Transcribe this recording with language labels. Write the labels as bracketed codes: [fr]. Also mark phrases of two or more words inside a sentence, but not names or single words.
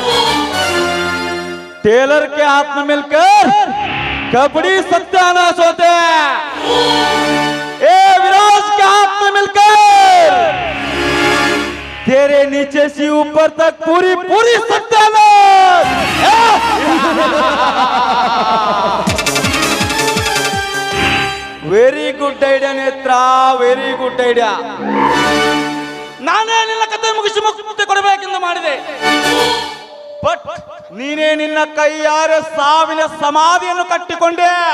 [hi] टेलर के हाथ में मिलकर कपड़ी सत्यानाश होते हैं, ए विराज के हाथ में मिलकर तेरे नीचे से ऊपर तक पूरी पूरी सत्यानाश। [en] Very good idea Netra, very good idea. [kn] ನಾನೇ ನಿನ್ನ ಕತೆ ಮುಗಿಸಿ ಮುಕ್ತಿ ಕೊಡಬೇಕೆಂದು ಮಾಡಿದೆ, ಬಟ್ ನೀನೇ ನಿನ್ನ ಕೈಯಾರೆ ಸಾವಿನ ಸಮಾಧಿಯನ್ನು ಕಟ್ಟಿಕೊಂಡೆ.